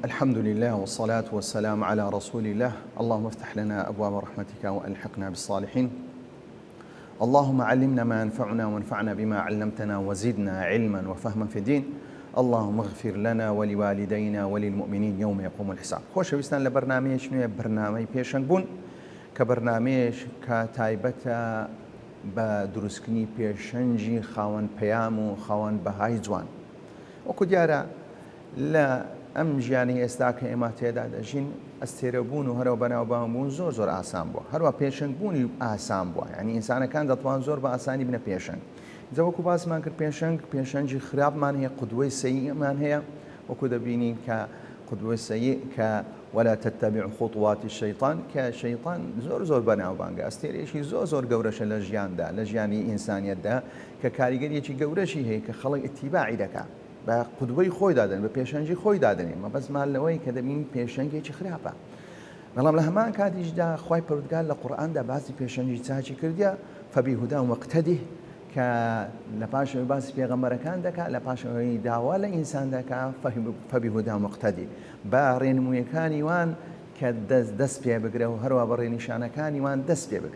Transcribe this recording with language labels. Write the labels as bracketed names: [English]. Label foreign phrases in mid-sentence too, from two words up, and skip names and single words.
[Arabic] الحمد لله والصلاة والسلام على رسول الله. اللهم افتح لنا أبواب رحمتك وألحقنا بالصالحين. اللهم علمنا ما ينفعنا وانفعنا بما علمتنا وزدنا علما وفهما في الدين. اللهم اغفر لنا ولوالدينا وللمؤمنين يوم يقوم الحساب. [Central Kurdish] خۆشەویستان لە بەرنامەیەک نوێ بەرنامەی پێشەنگ بوون کە بەرنامەیەش کە تایبەتە بە دروستکردنی پێشەنگی خاوەن پەیام و خاوەن بەهای جوان. وەکو دیارە لە ئەم ژیانی ئێستا کە ئێمە تێدا دەژین ئەستێرەبوون و هەرەوە بەناوبانگبوون زۆر ئاسان بووە، هەروە پێشەنگبوونی ئاسان بووە، یعنی ئینسانەکان دەتوان زۆر بە ئاسانی بنە پێشەنگ. جەوەکو باسمان کرد پێشەنگی خراپمان هەیە، قودوەی سەیئمان هەیە، وەکو دەبینین کە قودوەی سەیئ کە [Arabic] ولا تتبع خطوات الشيطان [Central Kurdish] کە شەیطان زۆر بەناوبانگە، ئەستێرەیەکی زۆر گەورەشە لە ژیاندا، لە ژیانی ئینسانیەتدا کە کاریگەریەکی گەورەشی هەیە کە خەڵک ئیتیباعی دەکات، بە قودوەی خۆی دادن، بە پێشەنگی خۆی دادنێ، مەبەستمان لەوەی کە دەبین پێشەنگێکی خراپە. بەڵام لە هەمان کاتیشدا خوای پەروەردگار لە قورئاندا باسی پێشەنگی چاچی کردیە، [Arabic] فەبیهوداه مقتەدی، [Central Kurdish] کە لە پاشەوەی باسی پێغەمبەرەکان دەکات، لە پاشەوەی داوا لە ئینسان دەکات، [Arabic] فەبیهوداه مقتەدی، [Central Kurdish] بە ڕێنموویەکانی وان کە دەست پێ بگرە و هەروە بە ڕێنیشانەکانی وان دەست پێ بگرە.